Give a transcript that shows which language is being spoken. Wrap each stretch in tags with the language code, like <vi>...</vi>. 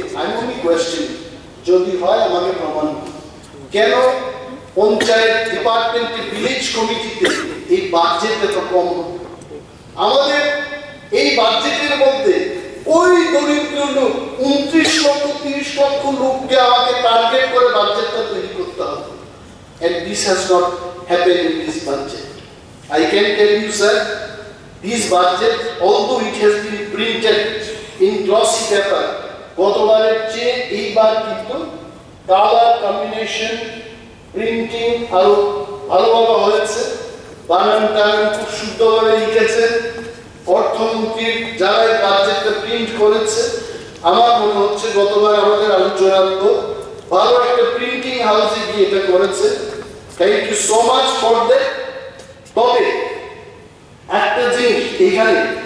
<bn>আমি only question, যদি হয় আমাকে প্রমাণ। কেন পঞ্চায়েত ডিপার্টমেন্টে, ভিলেজ কমিটিতে এই বাজেট এত কম? আমাদের এই বাজেটের মধ্যে ওই দরিদ্র লোক 29 লক্ষ 30 লক্ষ লোককে আমাকে টার্গেট করে বাজেটটা তৈরি করতে হবে।</bn> <en>And this has not happened in this budget. I can tell you, sir, this budget, although it has been printed in glossy paper,</en> <bn>গতবারের চেয়ে এইবার কিন্তু কালার কম্বিনেশন, প্রিন্টিং আরো ভালোভাবে হয়েছে। বানানটা খুব শুদ্ধভাবে লিখেছে অর্থমন্ত্রীর যারা এই বাজেটটা প্রিন্ট করেছে। আমার মনে হচ্ছে গতবার আমাদের আলোচনার তো ভালো একটা প্রিন্টিং হাউসে গিয়ে এটা করেছে।</bn> <en>Thank you so much for that.</en> <bn>তবে একটা জিনিস এখানে</bn>